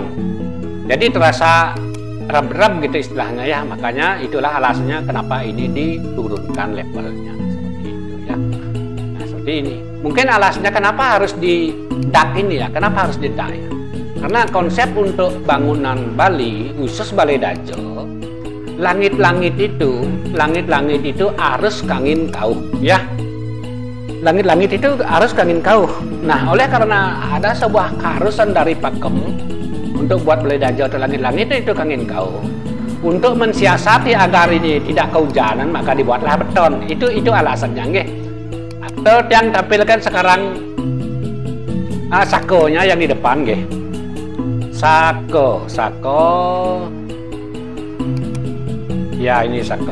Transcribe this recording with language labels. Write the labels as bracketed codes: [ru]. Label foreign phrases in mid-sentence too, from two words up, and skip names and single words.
[id] Jadi terasa reb-reb gitu istilahnya ya, makanya itulah alasannya kenapa ini diturunkan levelnya seperti itu ya. Nah, seperti ini. Mungkin alasannya kenapa harus di dak ini ya, kenapa harus di dak ya? Karena konsep untuk bangunan Bali, khusus Balai Dajo, langit-langit itu harus [ban] kangin kauh [id] ya. Langit-langit itu harus [ban] kangin kauh. [id] Nah, oleh karena ada sebuah keharusan dari Pakem untuk buat Balai Dajo atau langit-langit itu [ban] kangin kauh. [id] Untuk mensiasati agar ini tidak kehujanan, maka dibuatlah beton. Itu alasannya nggih. Atau yang tampilkan sekarang sakonya yang di depan nggih. Sako. Ya, ini sako.